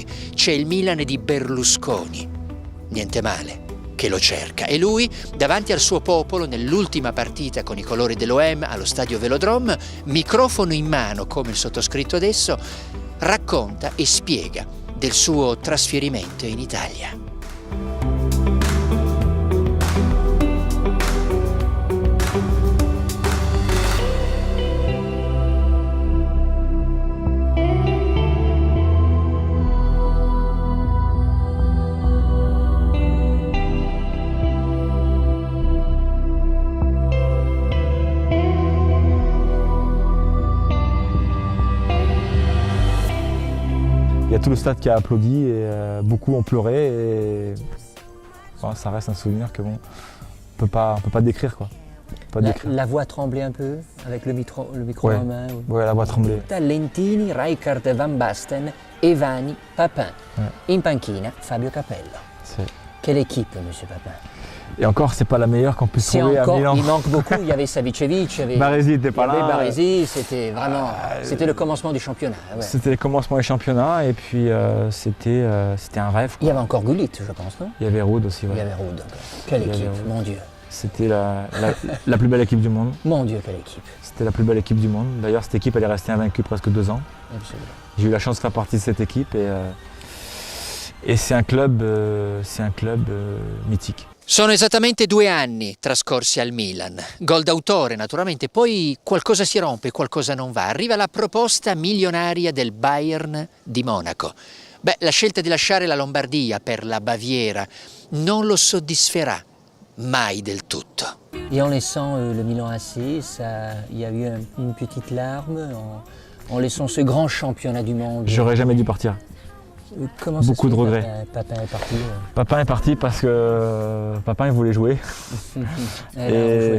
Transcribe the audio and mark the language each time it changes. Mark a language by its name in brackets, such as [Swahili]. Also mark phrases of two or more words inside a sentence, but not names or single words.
[Italian] C'è il Milan di Berlusconi, niente male che lo cerca, e lui, davanti al suo popolo, nell'ultima partita con i colori dell'OM allo stadio Velodrome, microfono in mano come il sottoscritto adesso, racconta e spiega del suo trasferimento in Italia. [French] Il y a tout le stade qui a applaudi et beaucoup ont pleuré et bon, ça reste un souvenir que bon, on peut pas décrire quoi. La voix tremblait un peu avec le micro ouais. en main. Ouais, la voix tremblait. Lentini, Rijkaard, Van Basten, Evani, Papin. Ouais. [Italian] In panchina, Fabio Capello. [French] Quelle équipe, monsieur Papin? Et encore, c'est pas la meilleure qu'on puisse trouver encore, à Milan. Il manque beaucoup. Il y avait Savicevic, il y avait Baresi n'était pas là. Baresi, c'était vraiment, c'était le commencement du championnat. Ouais. C'était le commencement du championnat et puis c'était un rêve. Quoi. Il y avait encore Gullit, je pense, non? Il y avait Ruud aussi. Ouais. Il y avait Ruud. Quelle équipe, mon Dieu. C'était la plus belle équipe du monde. Mon Dieu, quelle équipe. C'était la plus belle équipe du monde. D'ailleurs, cette équipe, elle est restée invaincue presque 2 ans. Absolument. J'ai eu la chance de faire partie de cette équipe et c'est un club mythique. [Italian] Sono esattamente 2 anni trascorsi al Milan. Gol d'autore naturalmente, poi qualcosa si rompe, qualcosa non va. Arriva la proposta milionaria del Bayern di Monaco. Beh, la scelta di lasciare la Lombardia per la Baviera non lo soddisferà mai del tutto. [French] Et en laissant le Milan AC, il y a eu une petite larme en laissant ce grand championnat du monde. J'aurais jamais dû partir. Comment ça Beaucoup de regrets. Papin est parti. Papin est parti parce que Papin il voulait jouer. Et